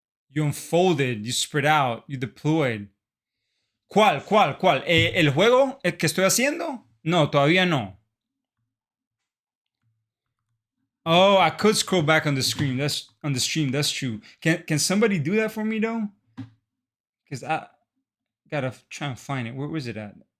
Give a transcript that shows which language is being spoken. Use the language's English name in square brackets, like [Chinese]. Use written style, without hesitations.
[English] You unfolded, you spread out, you deployed. [Spanish] ¿Cuál? ¿El juego que estoy haciendo? No, todavía no. [English] Oh, I could scroll back on the screen. That's on the stream. That's true. Can somebody do that for me though? Because I gotta try and find it. Where is it at?